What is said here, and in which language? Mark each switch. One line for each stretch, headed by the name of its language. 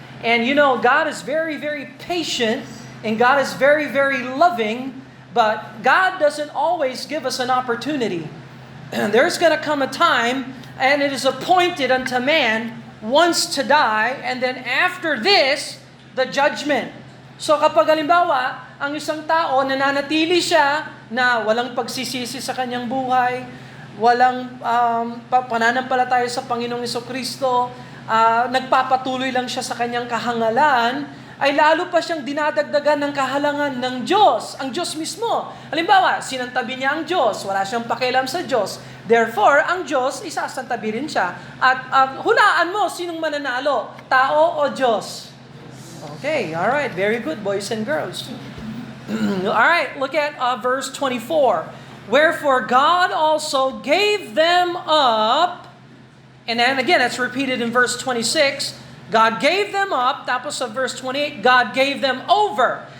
English: And you know, God is very, very patient, and God is very, very loving, but God doesn't always give us an opportunity. There's going to come a time, and it is appointed unto man once to die, and then after this, the judgment.
Filipino: So kapag halimbawa, ang isang tao nananatili siya na walang pagsisisi sa kanyang buhay, walang pananampalataya sa Panginoong Jesucristo, nagpapatuloy lang siya sa kanyang kahangalan, ay lalo pa siyang dinadagdagan ng kahalangan ng Diyos, ang Diyos mismo. Halimbawa, sinantabi niya ang Diyos, wala siyang pakialam sa Diyos.
English: Therefore,
Filipino: ang Diyos, isasantabi rin siya. At hulaan mo, sinong mananalo? Tao o Diyos?
English: Okay, alright, very good, boys and girls. Alright, look at verse 24. Wherefore God also gave them up, and then again, that's repeated in verse 26, God gave them up,
Filipino: tapos sa
English: verse 28, God gave them over.